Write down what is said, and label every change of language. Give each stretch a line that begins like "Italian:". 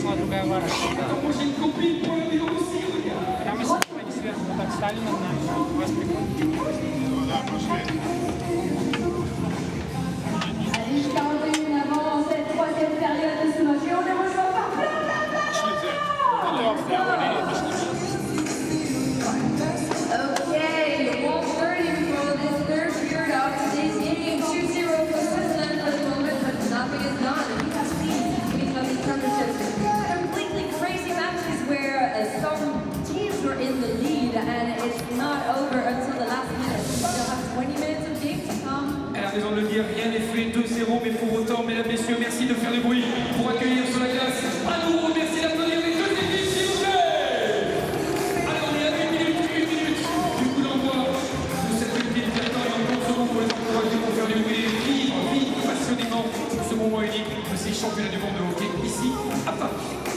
French: Moi j'ai une copine pour la vidéo aussi, regarde. Allez, jusqu'à 21 avant cette 3e période de ce match, et on est rejoint par plein.
English: Okay, 1:30 for this 3rd period of today's game. 2-0 for Switzerland for the moment, but nothing is done. We have seen beginning of these championships completely crazy matches where some teams were in the lead and it's not over until the last minute. We still have 20 minutes of game to come.
French: Elle a raison de le dire, rien n'est fait, 2-0, mais pour autant, mesdames, messieurs, merci de faire du bruit pour accueillir sur la glace. À nouveau, merci d'applaudir les 2 équipes, s'il vous plaît. Allez, on est à 1 minute du coup d'envoi de cette petite victoire. Et encore ce moment pour les encourager pour faire du bruit, vivre passionnément ce moment unique de ces championnats du monde de hockey ici à Paris.